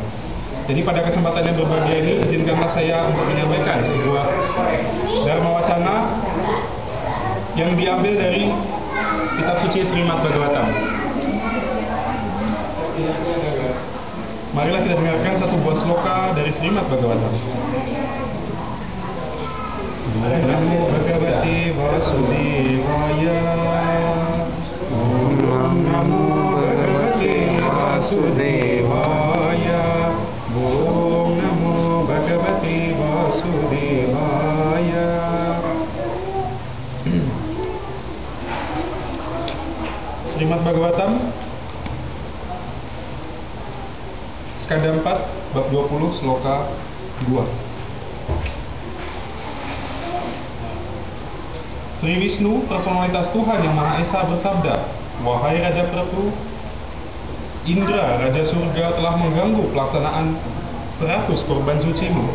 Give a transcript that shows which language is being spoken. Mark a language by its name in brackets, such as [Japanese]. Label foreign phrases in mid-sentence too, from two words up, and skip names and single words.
[Indonesian] Jadi pada kesempatan yang berbahagia ini, izinkanlah saya untuk menyampaikan sebuah dharma wacana yang diambil dari kitab suci Srimad Bhagavatam. Marilah kita dengarkan satu buah sloka dari Srimad Bhagavatam. [Sanskrit] Namo Bhagavate Vasudevaya. Om Namo Bhagavate Vasudevaya. Om Namo Bhagavate Vasudevaya. [Indonesian] Srimad Bhagavatam Skanda 4 bab 20 sloka 2. Sri Wisnu, personalitas Tuhan yang Maha Esa, bersabda, "Wahai Raja Prabu, Indra, Raja Surga telah mengganggu pelaksanaan 100 korban sucimu.